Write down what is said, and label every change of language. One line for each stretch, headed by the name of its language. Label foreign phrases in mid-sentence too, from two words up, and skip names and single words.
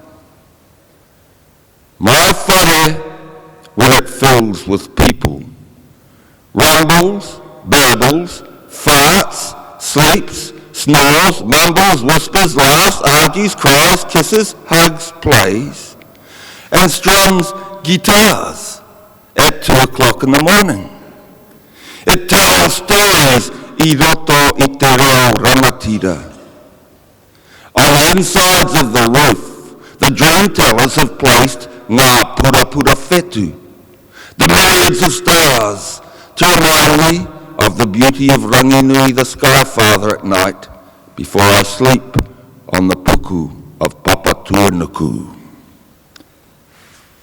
English: My whare, when it fills with people, rumbles, babbles, farts, sleeps, snores, mumbles, whispers, laughs, argues, cries, kisses, hugs, plays, and strums guitars at 2 o'clock in the morning. It tells stories
Māori: I roto I te reo ramatira.
English: On the insides of the roof, the dream tellers have placed
Māori: ngā pura whetu,
English: the myriads of stars, to remind me of the beauty of Ranginui, the Sky Father, at night, before I sleep on the puku of Papatūānuku.